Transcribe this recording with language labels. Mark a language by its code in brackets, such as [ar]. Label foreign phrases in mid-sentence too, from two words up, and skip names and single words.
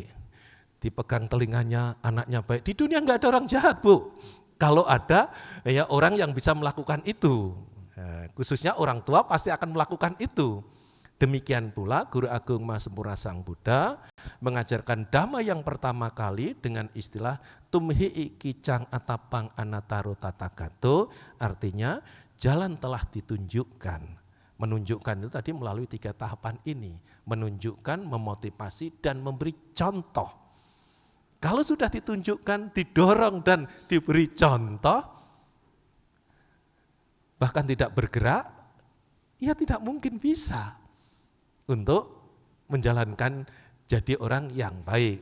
[id] Dipegang telinganya, anaknya baik. Di dunia enggak ada orang jahat, Bu. Kalau ada, ya orang yang bisa melakukan itu. Khususnya orang tua pasti akan melakukan itu. Demikian pula Guru Agung Mahasempurna Sang Buddha mengajarkan dhamma yang pertama kali dengan istilah [pi] tumhi kicang atapang anataro tatagato, [id] artinya jalan telah ditunjukkan. Menunjukkan itu tadi melalui 3 tahapan ini, menunjukkan, memotivasi, dan memberi contoh. Kalau sudah ditunjukkan, didorong dan diberi contoh, bahkan tidak bergerak, ya tidak mungkin bisa untuk menjalankan jadi orang yang baik.